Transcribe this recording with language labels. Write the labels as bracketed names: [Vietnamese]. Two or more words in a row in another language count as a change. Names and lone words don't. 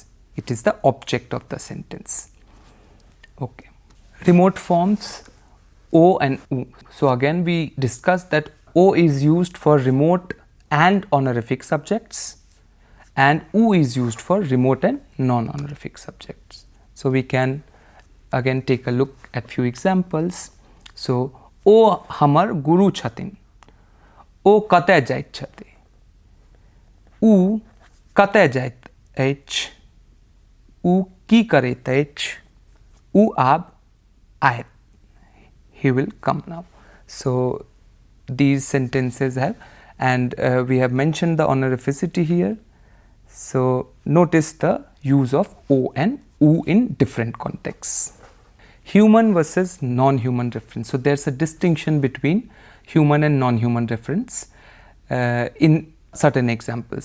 [English] It is the object of the sentence. Okay, remote forms o and u. So again we discussed that o is used for remote and honorific subjects, and u is used for remote and non-honorific subjects. So we can again take a look at few examples. [Maithili] So ओ हमार गुरु छथिन, ओ कते जाइत छथे, ऊ कते जाइत ह, ऊ कि करेत ह, ऊ अब आयत, [English] he will come now. So these sentences have, and we have mentioned the honorificity here. So notice the use of o and u in different contexts. Human versus non-human reference. So there's a distinction between human and non-human reference in certain examples.